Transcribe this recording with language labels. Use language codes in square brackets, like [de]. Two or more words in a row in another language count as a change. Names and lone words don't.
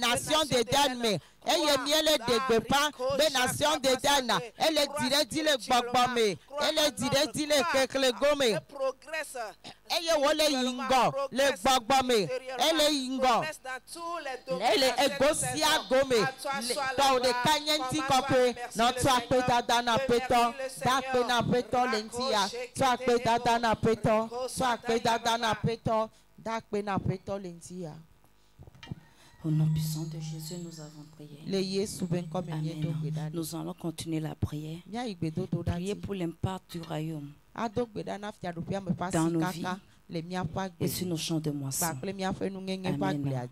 [ee] nation de den me eye míele de gbeƒã be nation de den ele dzi ɖe dzi le gbɔgbɔ me ele dzi ɖe dzi le xexlẽgo me eye wole yi ŋgɔ le gbɔgbɔ me ele yi ŋgɔ ele ego sia go me tɔwo ɖeka nye ŋuti kɔkɔe nɔtɔ akpe dada na aƒetɔ da akpe na aƒetɔ le ŋuti ya tɔ akpe dada na aƒetɔ tɔ akpe dada na aƒetɔ da akpe na aƒetɔ le ŋuti ya. [fr] Au nom puissant de Jésus, nous avons prié. Amen. Nous allons continuer la prière. Prier pour l'impact du royaume dans nos vies et sur nos champs de moisson. Amen.